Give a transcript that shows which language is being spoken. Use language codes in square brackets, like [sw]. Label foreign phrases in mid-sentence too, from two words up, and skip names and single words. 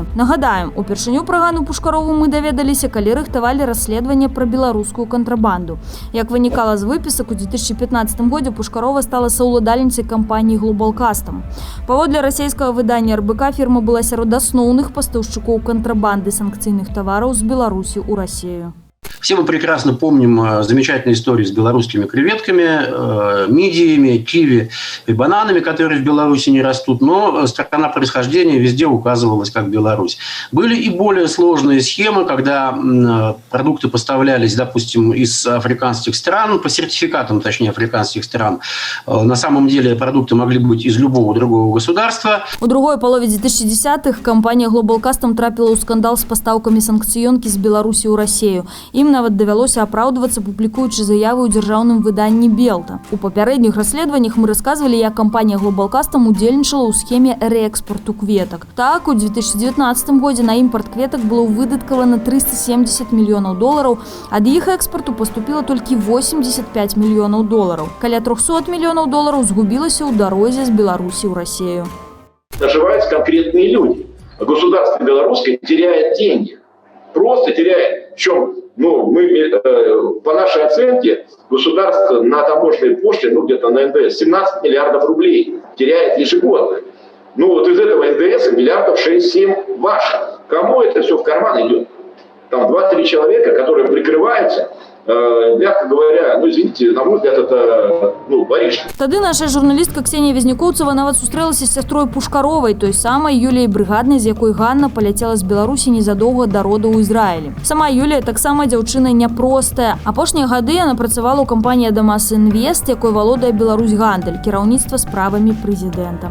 [be] Нагадаем, упершыню пра Ганну Пушкарову мы даведаліся, калі рыхтавалі расследаванне пра беларускую кантрабанду. Як вынікала з выпісак, у 2015 годзе Пушкарова стала саўладальніцай кампаніі «Глобалкастам». Паводле расійскага выдання РБК, фірма была сярод асноўных пастаўшчыкоў кантрабанды санкцыйных тавараў з Беларусі ў Расію. [ru] Все мы прекрасно помним замечательные истории с белорусскими креветками, мидиями, киви и бананами, которые в Беларуси не растут, но страна происхождения везде указывалась как Беларусь. Были и более сложные схемы, когда продукты поставлялись, допустим, из африканских стран, по сертификатам, точнее, африканских стран. На самом деле продукты могли быть из любого другого государства. [be] У другой полове 2010-х компания «Глобалкастам» трапила ў скандал з пастаўкамі санкцыёнкі з Беларусі ў Расію. Ім нават давялося апраўдвацца, публікуючы заявы ў дзяржаўным выданні «Белта». У папярэдніх расследаваннях мы расказвалі, як кампанія «Глобалкастам» удзельнічала ў схеме рээкспарту кветак. Так, у 2019 годзе на імпорт кветак было выдаткавана $370 мільёнаў. Ад іх экспарту паступіла толькі $85 мільёнаў. Каля $300 мільёнаў згубілася ў дарозе з Беларусі ў Расію. [ru] Наживаются конкретные люди. Государство белорусское теряет деньги. Просто теряет. Причем, мы, по нашей оценке, государство на таможенной почте, где-то на НДС, 17 миллиардов рублей теряет ежегодно. Вот из этого НДС миллиардов 6-7 ваших. Кому это все в карман идет? Там 2-3 человека, которые прикрываются, мягко говоря, извините, на мой взгляд, это бариш. [be] Тады наша журналістка Ксенія Вязнікоўцева нават сустрэлася з сястрой Пушкаровай, той самай Юліяй Брыгаднай, з якой Ганна паляцела з Беларусі незадоўга да роду ў Ізраілі. Сама Юлія таксама дзяўчына няпростая. Апошнія гады яна працавала ў кампаніі «Адамас Інвест», якой валодае Беларусь Гандаль, кіраўніцтва справамі прэзідэнта.